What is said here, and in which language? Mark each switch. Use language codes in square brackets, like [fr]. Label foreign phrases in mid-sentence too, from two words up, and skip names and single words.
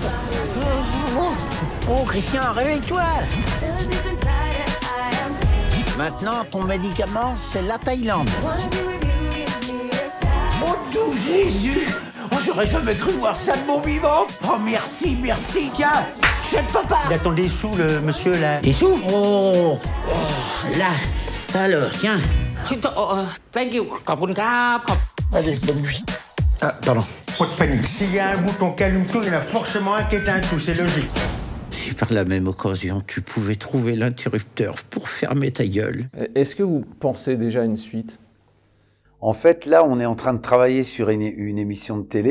[fr] Oh, Christian, réveille-toi. Maintenant, ton médicament, c'est la Thaïlande. Oh, tout Jésus. Oh, j'aurais jamais cru voir ça de mon vivant. Oh, merci, tiens. Chef papa. Il attend des sous, le monsieur, là. Des sous? Oh, là. Alors, tiens. [en] Thank you. [th] ขอบคุณครับ [fr] Allez, bonne nuit. Ah, pardon. Pas de panique. S'il y a un bouton qui allume tout, il y en a forcément un qui éteint tout, c'est logique. Si par la même occasion, tu pouvais trouver l'interrupteur pour fermer ta gueule. Est-ce que vous pensez déjà à une suite? En fait, là, on est en train de travailler sur une émission de télé.